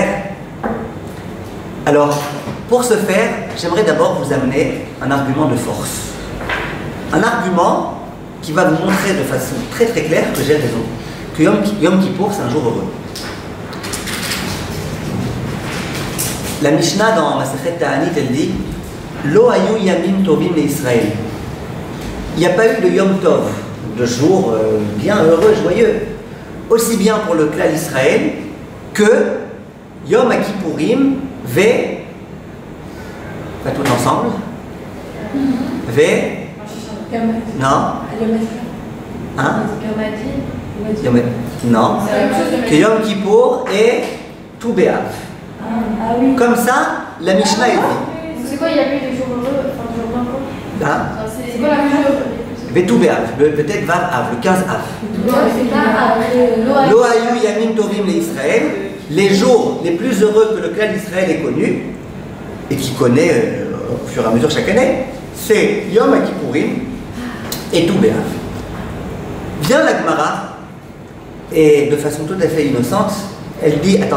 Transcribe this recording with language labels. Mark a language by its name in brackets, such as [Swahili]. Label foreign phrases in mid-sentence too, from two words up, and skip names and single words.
[French] Alors, pour ce faire, j'aimerais d'abord vous amener un argument de force. Un argument qui va vous montrer de façon très très claire que j'ai raison, que Yom Kippour c'est un jour heureux. La Mishnah dans Masechet Ta'anit, elle dit [Hebrew] Lo hayu yamim tovim le Israël. [French] Il n'y a pas eu de Yom Tov, de jour bien heureux, joyeux, aussi bien pour le clan Israël que Yom Kippourim ve, pas tout ensemble, ve, non, hein? Non, que Yom Kippour et Tou B'Av. Ah oui. Comme ça, la Mishnah est dit. C'est quoi, il y a plus de jours heureux, enfin de jours blancs? Hein? C'est quoi la mesure? Vetou B'Av, peut-être Vav Av, le 15 Av. [Hebrew] Lo hayu yamim tovim le Israël, [French] les jours les plus heureux que le clan d'Israël ait connu, et qui connaît au fur et à mesure chaque année, c'est Yom Kippourim et Tou B'Av. Vient la Gemara, et de façon tout à fait innocente, elle dit attends.